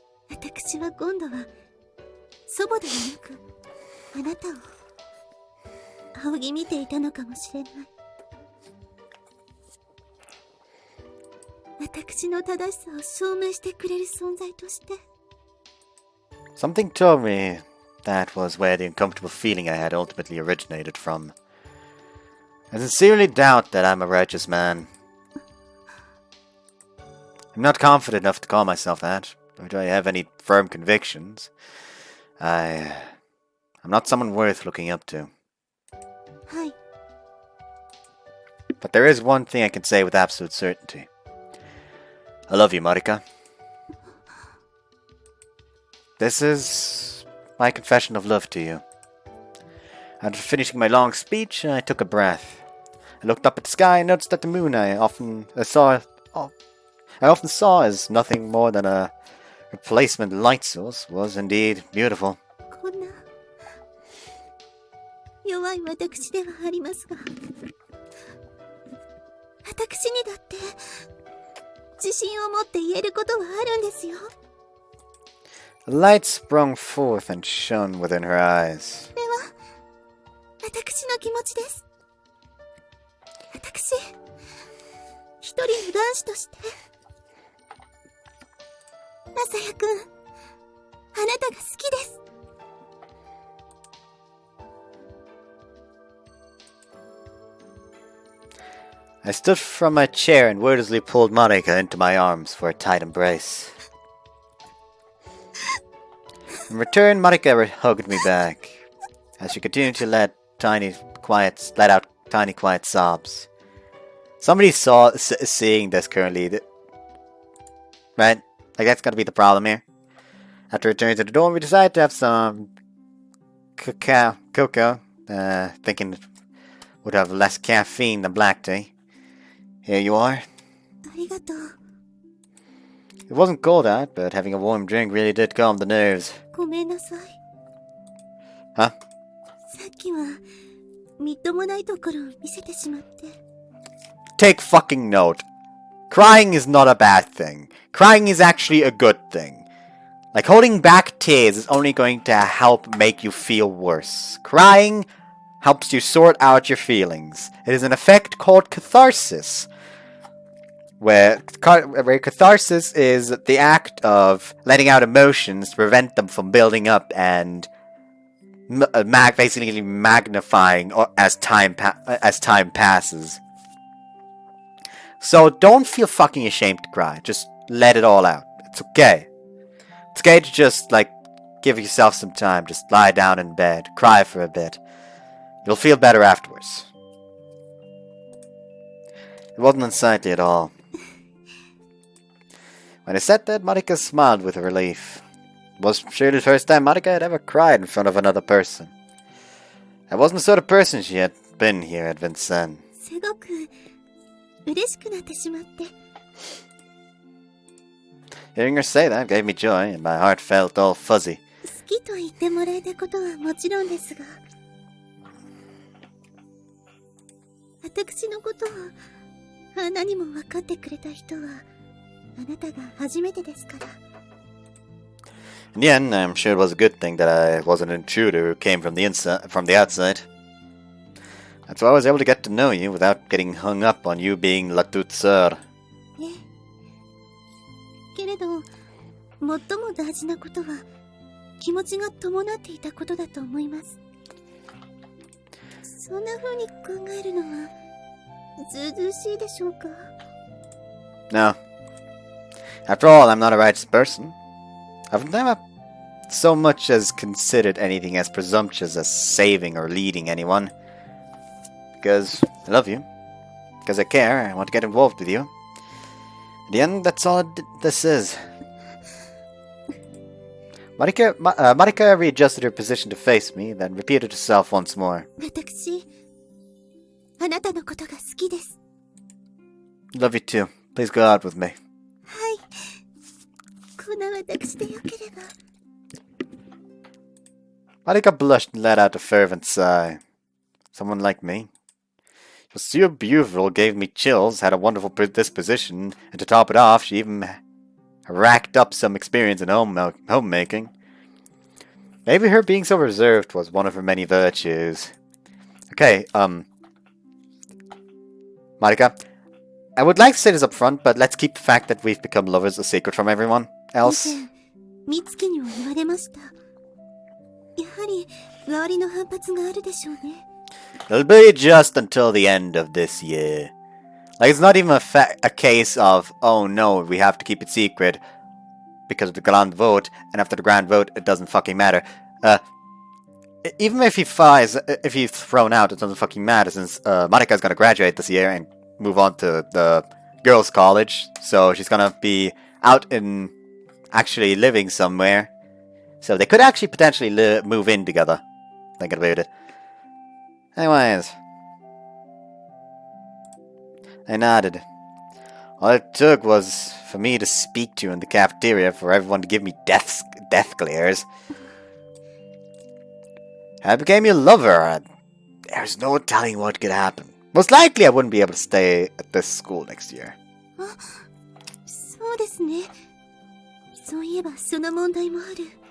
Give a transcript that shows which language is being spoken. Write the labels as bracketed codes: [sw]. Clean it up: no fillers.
[ja] 私は今度は、祖母ではなく、あなたを、仰ぎ見ていたのかもしれない。私の正しさを証明してくれる存在として。 [en] Something told me that was where the uncomfortable feeling I had ultimately originated from. I sincerely doubt that I'm a righteous man. I'm not confident enough to call myself that, nor do I have any firm convictions. I'm not someone worth looking up to. [ja] はい。 [en] But there is one thing I can say with absolute certainty. I love you, Marika. This is my confession of love to you. After finishing my long speech, I took a breath. I looked up at the sky and noticed that the moon I often saw as nothing more than a replacement light source was indeed beautiful. [ja] こんな弱い私ではありますが、私にだって自信を持って言えることはあるんですよ。 [en] The light sprung forth and shone within her eyes. [ja] これは私の気持ちです。私一人の男子として、まさやくん、あなたが好きです。 [en] I stood from my chair and wordlessly pulled Marika into my arms for a tight embrace. In return, Marika hugged me back, as she continued to let out tiny quiet sobs. Somebody seeing this currently, right? Like that's gonna be the problem here. After returning to the dorm, we decided to have some cocoa, thinking it would have less caffeine than black tea. Here you are. [ja] ありがとう。 [en] It wasn't cold out, but having a warm drink really did calm the nerves. [ja] ごめんなさい。 [en] Huh? [ja] さっきはみっともないところを見せてしまって。 [en] Take fucking note. Crying is not a bad thing. Crying is actually a good thing. Like, holding back tears is only going to help make you feel worse. Crying helps you sort out your feelings. It is an effect called catharsis, where catharsis is the act of letting out emotions to prevent them from building up and basically magnifying as time passes. So don't feel fucking ashamed to cry. Just let it all out. It's okay. It's okay to just, like, give yourself some time. Just lie down in bed. Cry for a bit. You'll feel better afterwards. It wasn't unsightly at all. When I said that, Marika smiled with relief. It was surely the first time Marika had ever cried in front of another person. I wasn't the sort of person she had been here at Vincennes. [ja] すごく嬉しくなってしまって。 [en] Hearing her say that gave me joy, and my heart felt all fuzzy. [ja] 好きと言ってもらえたことはもちろんですが、私のことをあんなにも分かってくれた人はあなたが初めてですから。 [en] In the end, I'm sure it was a good thing that I wasn't an intruder who came from the outside. That's why I was able to get to know you without getting hung up on you being la toute sœur. [ja] ええ。けれど、最も大事なことは気持ちが伴っていたことだと思います。そんな風に考えるのはずうずうしいでしょうか。 [en] No. After all, I'm not a righteous person. I've never so much as considered anything as presumptuous as saving or leading anyone. Because I love you. Because I care. I want to get involved with you. In the end, that's all this is. Marika readjusted her position to face me, then repeated herself once more. [ja] 私、あなたのことが好きです。 [en] Love you too. Please go out with me. [ja] はい。こんな私でよければ。 [en] Marika blushed and let out a fervent sigh. Someone like me? She was so beautiful, gave me chills, had a wonderful disposition, and to top it off, she even racked up some experience in homemaking. Maybe her being so reserved was one of her many virtues. Okay, Marika, I would like to say this up front, but let's keep the fact that we've become lovers a secret from everyone else. [ja] 美月には言われました。やはり周りの反発があるでしょうね。 [en] It'll be just until the end of this year. Like, it's not even a case of, oh no, we have to keep it secret because of the grand vote, and after the grand vote, it doesn't fucking matter. Even if he's thrown out, it doesn't fucking matter, since Marika's gonna graduate this year and move on to the girls' college, so she's gonna be out in actually living somewhere. So they could actually potentially move in together, thinking about it. Anyways, I nodded. All it took was for me to speak to you in the cafeteria for everyone to give me death glares. I became your lover. There's no telling what could happen. Most likely I wouldn't be able to stay at this school next year. [ja] そうですね。そういえばその問題もある。